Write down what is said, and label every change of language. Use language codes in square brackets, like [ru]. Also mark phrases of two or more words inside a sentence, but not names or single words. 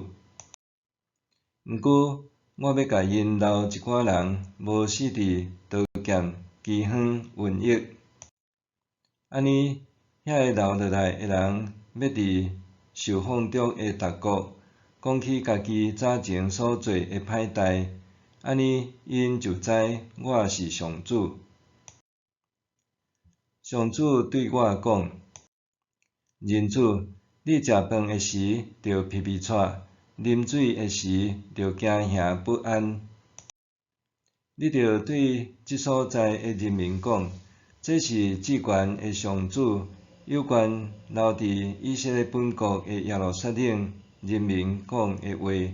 [nan] 毋过，我要甲因留一寡人，无死伫刀剑、饥荒、瘟疫。安尼，遐个留落来的人，要伫受放逐的逐国，讲起家己早前所做的歹代，安尼因就知我是上主。上主对我讲：人子，你食饭的时着皮皮喘，啉水的时着惊吓不安。你着对即所在的人民讲，这是至悬的上主有关留伫以色列本国的耶路撒冷人民讲的话。